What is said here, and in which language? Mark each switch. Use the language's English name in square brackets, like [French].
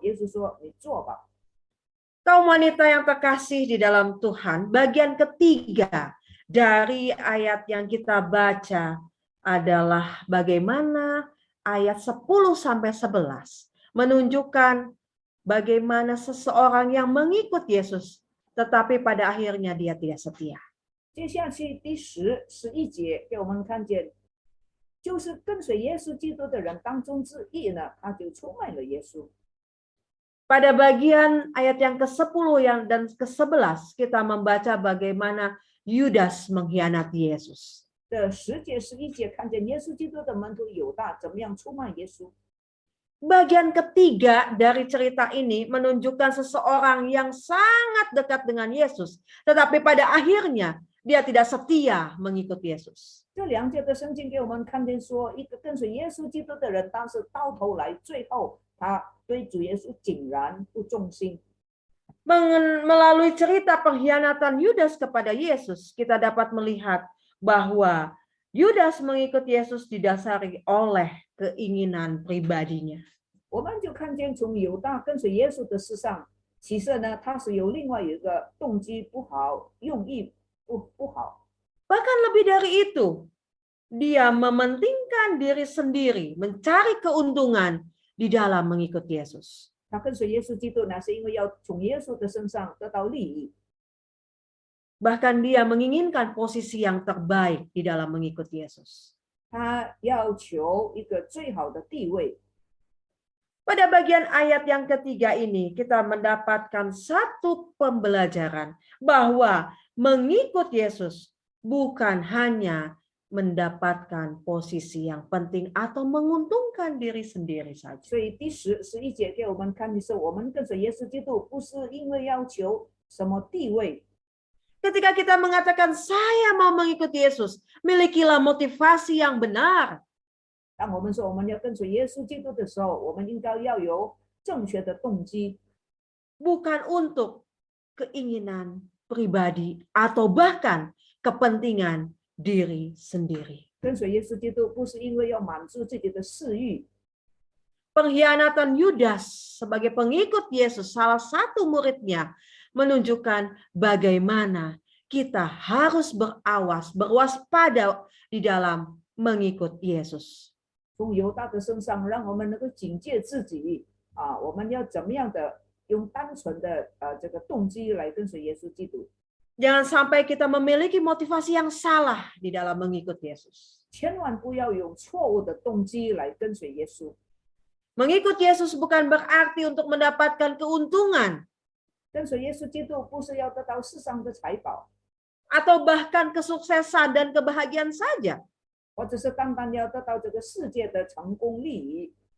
[Chinese] 耶稣说：“你做吧。” [Indonesian] Kaum wanita yang terkasih di dalam Tuhan, bagian ketiga dari ayat yang kita baca adalah bagaimana ayat 10-11 menunjukkan bagaimana seseorang yang mengikut Yesus, tetapi pada akhirnya dia tidak setia. [Chinese] 接下去第10、11节给我们看见，就是跟随耶稣基督的人当中之一呢，他就出卖了耶稣。 [Indonesian] Pada bagian ayat yang ke-10 dan ke-11 kita membaca bagaimana Yudas mengkhianati Yesus. [Chinese] 这10节、11节看见耶稣基督的门徒犹大怎么样出卖耶稣。 [Indonesian] Bagian ketiga dari cerita ini menunjukkan seseorang yang sangat dekat dengan Yesus, tetapi pada akhirnya dia tidak setia mengikut Yesus. [Chinese] 这2节的圣经给我们看见说，一个跟随耶稣基督的人，但是到头来最后他对主耶稣竟然不忠心。 [Indonesian] Melalui cerita pengkhianatan Yudas kepada Yesus, kita dapat melihat bahwa Yudas mengikut Yesus didasari oleh keinginan pribadinya. [Chinese] 我们就看见从犹大跟随耶稣的事上，其实呢，他是有另外一个动机不好，用意不好。 [Indonesian] Bahkan lebih dari itu, dia mementingkan diri sendiri, mencari keuntungan di dalam mengikut Yesus. [Chinese] 他跟随耶稣基督呢，是因为要从耶稣的身上得到利益。 [Indonesian] Bahkan dia menginginkan posisi yang terbaik di dalam mengikut Yesus. [Chinese] 他要求一个最好的地位。 [Indonesian] Pada bagian ayat yang ketiga ini kita mendapatkan satu pembelajaran bahwa mengikut Yesus bukan hanya mendapatkan posisi yang penting atau menguntungkan diri sendiri saja. [Chinese] 所以第10、11节给我们看的是，我们跟随耶稣基督不是因为要求什么地位。 [Indonesian] Ketika kita mengatakan saya mau mengikuti Yesus, milikilah motivasi yang benar. [Chinese] 当我们说我们要跟随耶稣基督的时候，我们应该要有正确的动机， [Indonesian] bukan untuk keinginan pribadi atau bahkan kepentingan diri sendiri. [Chinese] 跟随耶稣基督不是因为要满足自己的私欲。 [Indonesian] Pengkhianatan Yudas sebagai pengikut Yesus, salah satu muridnya, menunjukkan bagaimana kita harus berwaspada di dalam mengikut Yesus. [Chinese] 从犹大的身上，让我们能够警戒自己我们要怎么样的用单纯的这个动机来跟随耶稣基督。 [Indonesian] Jangan sampai kita memiliki motivasi yang salah di dalam mengikut Yesus. [Chinese] 千万不要用错误的动机来跟随耶稣。 [Indonesian] Mengikut Yesus bukan berarti untuk mendapatkan keuntungan [Chinese] 跟随耶稣基督不是要得到世上的财宝， [Indonesian] atau bahkan kesuksesan dan kebahagiaan saja. [Chinese] 或者是单单要得到这个世界的成功利益。